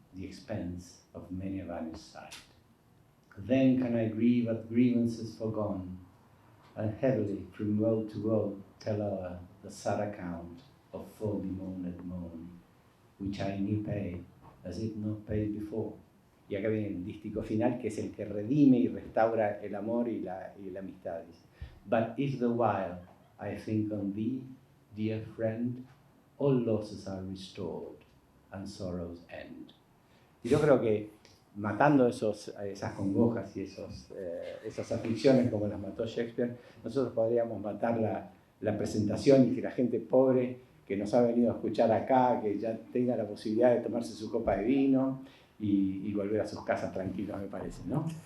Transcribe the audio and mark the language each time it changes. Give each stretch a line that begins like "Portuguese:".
English: the expense of many a vanished sight. Then can I grieve at grievances forgone, and heavily from road to road tell o'er the sad account of full bemoaned moan, which I knew paid as it not paid before.
Spanish: Y acá viene el dístico final, que es el que redime y restaura el amor y la amistad.
English: But if the while I think on thee, dear friend, all losses are restored and sorrows end.
Spanish: Y yo creo que matando esas congojas y esas aflicciones como las mató Shakespeare, nosotros podríamos matar la presentación y que la gente pobre que nos ha venido a escuchar acá, que ya tenga la posibilidad de tomarse su copa de vino y volver a sus casas tranquilos, me parece, ¿no?